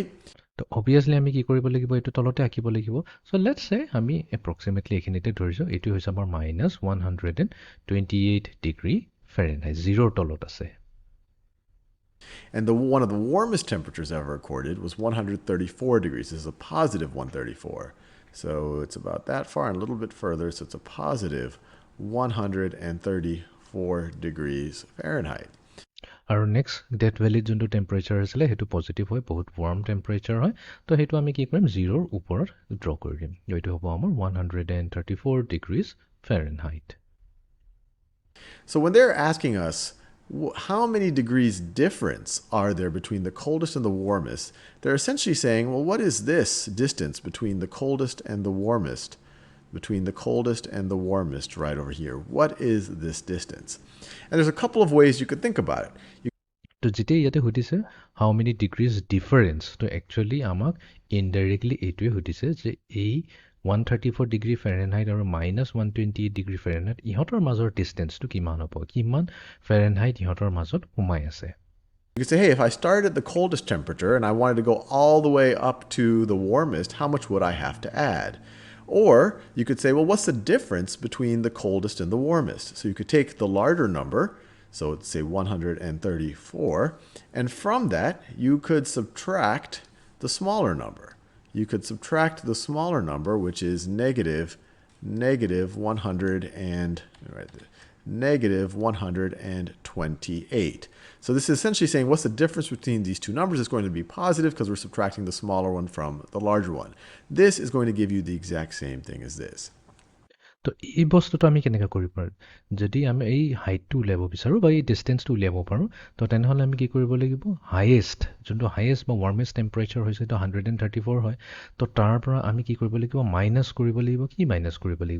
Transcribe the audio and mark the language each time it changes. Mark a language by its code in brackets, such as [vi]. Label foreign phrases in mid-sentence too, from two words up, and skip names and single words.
[as] তো অবভিয়াছলি আমি কি কৰিব লাগিব এইটো তলতে আঁকিব লাগিব [en] so let's say [as] আমি এপ্ৰক্সিমেটলি এইখিনিতে ধৰিছোঁ এইটো হৈছে আমাৰ -128 [en] degree Fahrenheit [as] জিৰ'ৰ তলত আছে [en] And one of the warmest temperatures ever recorded was 134 degrees. This is a positive 134. So it's about that far and a little bit further. So it's a positive 134 degrees Fahrenheit. [as] আৰু নেক্সট ডেথ ভেলিত যোনটো টেম্পাৰেচাৰ আছিলে সেইটো পজিটিভ হয় বহুত [en] warm temperature [as] হয় তো সেইটো আমি কি কৰিম জিৰ'ৰ ওপৰত ড্ৰ কৰি দিম এইটো হ'ব আমাৰ 134 [en] degrees Fahrenheit So when they're asking us how many degrees difference are there between the coldest and the warmest, they're essentially saying, well, what is this distance between the coldest and the warmest? Between the coldest and the warmest right over here. What is this distance? And there's a couple of ways you could think about it. [as] তো যেতিয়া ইয়াতে সুধিছে [en] how many degrees difference [as] তো একচুৱেলি আমাক ইনডাইৰেক্টলি এইটোৱে সুধিছে যে এই 134 [en] degree Fahrenheit [as] আৰু -128 [en] degree Fahrenheit [as] ইহঁতৰ মাজৰ ডিষ্টেঞ্চটো কিমান হ'ব কিমান ফেৰেনহাইট ইহঁতৰ মাজত সোমাই আছে [en] You could say, hey, if I started at the coldest temperature and I wanted to go all the way up to the warmest, how much would I have to add? Or you could say, well, what's the difference between the coldest and the warmest? So you could take the larger number, so let's say 134, and from that you could subtract the smaller number. You could subtract the smaller number, which is negative 100 and negative 128. So this is essentially saying what's the difference between these two numbers? It's going to be positive because we're subtracting the smaller one from the larger one. This is going to give you the exact same thing as this. [as] তো এই বস্তুটো আমি কেনেকৈ কৰিব পাৰোঁ? যদি আমি এই হাইটটো উলিয়াব বিচাৰোঁ বা এই ডিষ্টেঞ্চটো উলিয়াব পাৰোঁ, তো তেনেহ'লে আমি কি কৰিব লাগিব? হায়েষ্ট, যোনটো হায়েষ্ট বা [en] warmest temperature [as] হৈছে সেইটো 134 হয়। তো তাৰ পৰা আমি কি কৰিব লাগিব? মাইনাছ কৰিব লাগিব। কি মাইনাছ কৰিব লাগিব?